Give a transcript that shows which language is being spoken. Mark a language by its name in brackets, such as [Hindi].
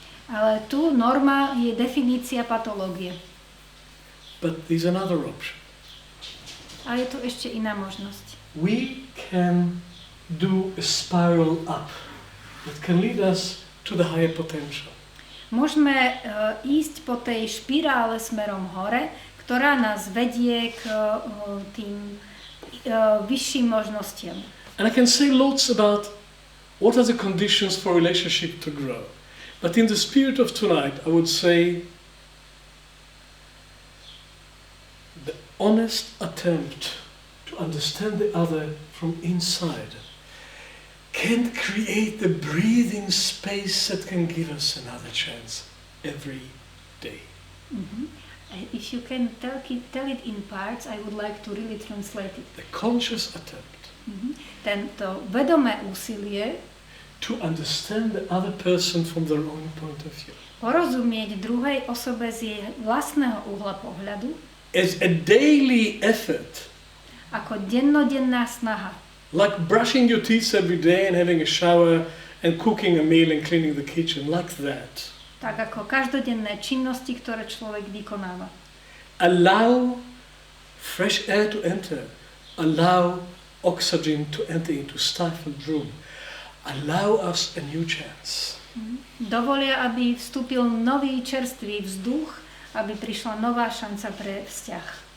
[Slovak] Ale tu norma je definícia patológie. [English] But there's another option. [Slovak] A je tu ešte iná možnosť. [English] We can do a spiral up that can lead us to the higher potential. [Slovak] Môžeme ísť po tej špirále smerom hore, ktorá nás vedie k tým vyšším možnostiam. [English] And I can say lots about what are the conditions for relationship to grow. But in the spirit of tonight, I would say the honest attempt to understand the other from inside can create the breathing space that can give us another chance every day. Mm-hmm. If you can tell it in parts, I would like to really translate it. The conscious attempt [Slovak] Tento vedomé úsilie [English] to understand the other person from their own point of view. [Slovak] Porozumieť druhej osobe z jej vlastného uhla pohľadu [English] As a daily effort. [Slovak] Ako dennodenná snaha. [English] Like brushing your teeth every day and having a shower and cooking a meal and cleaning the kitchen, like that. [Slovak] Tak ako každodenné činnosti, ktoré človek vykonáva. [English] Allow fresh air to enter. Allow oxygen to enter into stifled room. Allow us a new chance. [Slovak] Dovolia, aby vstúpil nový čerstvý vzduch, aby prišla nová šanca pre vzťah.